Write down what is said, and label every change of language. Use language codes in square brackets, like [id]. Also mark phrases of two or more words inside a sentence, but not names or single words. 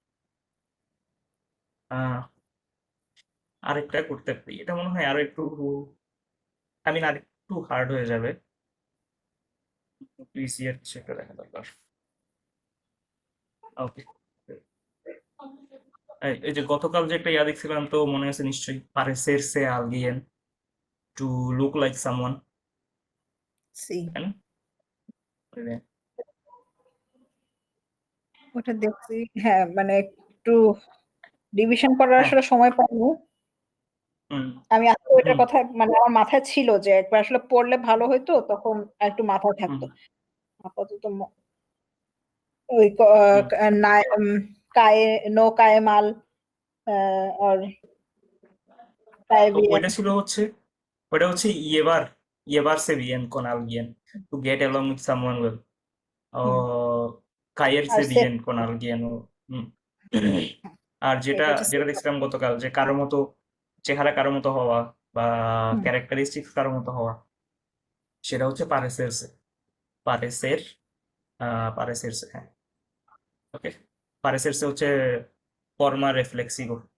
[bn] আরেকটা করতে পারি, এটা মনে হয় আরো একটু আরেকটু হার্ড হয়ে যাবে, একটু ইজিয়ার কিছু একটা দেখা দরকার। ওকে, এই যে গতকাল যে একটা দেখছিলাম, তো মনে আছে নিশ্চয়ই, [es] parecerse a alguien, [en] to look like someone, [es] সি, [bn] তাই না? মানে, ওটা দেখছি। হ্যাঁ, মানে একটু ডিভিশন করার হ্যাঁ, আসলে সময় পাইনি। হুম, আমি আজকে ওইটার হুম, কথা মানে আমার মাথায় ছিল যে একবার আসলে পড়লে ভালো হইতো, তখন একটু মাথায় হুম, থাকতো। আপাতত ওই হুম। [es] cae no cae mal আর cae bien. [bn] ওইটা ছিল হচ্ছে, ওটা হচ্ছে [es] llevarse bien con alguien, [en] to get along with someone well, [bn] ও হুম, আর [es] caerse [bn] সে [es] bien con alguien, [bn] ও হুম। আর যেটা এটা হচ্ছে যেটা দেখছিলাম গতকাল, যে কারো মতো চেহারা, কারো মতো হওয়া, বা হুম, ক্যারেক্টারিস্টিক্স কারো মতো হওয়া, সেটা হচ্ছে [es] parecerse, parecer, parecerse, [bn] হ্যাঁ, ওকে। [es] parecerse হচ্ছে forma reflexiva.